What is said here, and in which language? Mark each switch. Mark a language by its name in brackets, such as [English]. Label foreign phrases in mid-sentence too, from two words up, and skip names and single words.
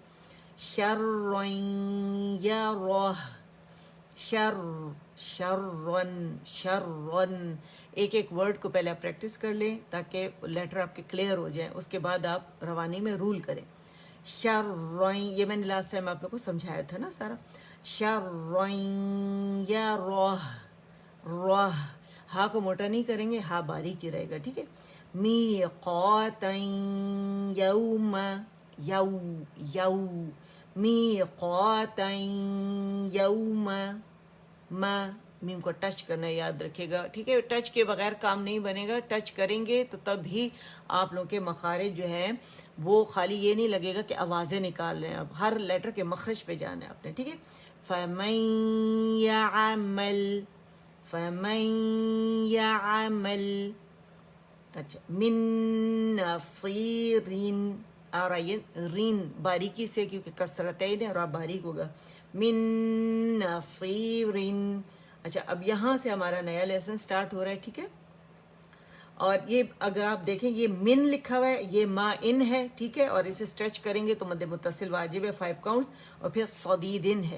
[Arabic] شرن یراہ شر شرن شرن, [Urdu] ایک ایک ورڈ کو پہلے آپ پریکٹس کر لیں تاکہ لیٹر آپ کے کلیئر ہو جائیں, اس کے بعد آپ روانی میں رول کریں. شرن, یہ میں نے [English] last time [Urdu] آپ لوگ کو سمجھایا تھا نا سارا. [Arabic] شرن یراہ راہ, [Urdu] ہا کو موٹا نہیں کریں گے, ہا باریک ہی رہے گا, ٹھیک ہے. [Arabic] میقاتا یوم یو یو میقاتا یوم ما [Urdu] میم کو ٹچ کرنا ہے، یاد رکھیے گا، ٹھیک ہے. ٹچ کے بغیر کام نہیں بنے گا، ٹچ کریں گے تو تب ہی آپ لوگوں کے مخارج جو ہیں وہ خالی یہ نہیں لگے گا کہ آوازیں نکال رہے ہیں، اب ہر لیٹر کے مخرج پہ جانا ہے آپ نے، ٹھیک ہے. [Arabic] فَمَن يَعْمَلْ، فَمَن يَعْمَلْ، [Urdu] اچھا، [Arabic] من نصیرین، [Urdu] آ رہا یہ رین باریکی سے کیونکہ کسرتین ہے اور آپ باریک ہوگا، [Arabic] من نصیرین. [Urdu] اچھا اب یہاں سے ہمارا نیا [English] lesson start [Urdu] ہو رہا ہے، ٹھیک ہے. اور یہ اگر آپ دیکھیں یہ من لکھا ہوا ہے، یہ ما ان ہے، ٹھیک ہے، اور اسے اسٹریچ کریں گے تو مد متصل واجب ہے 5 کاؤنٹس، اور پھر صدیدن ہے.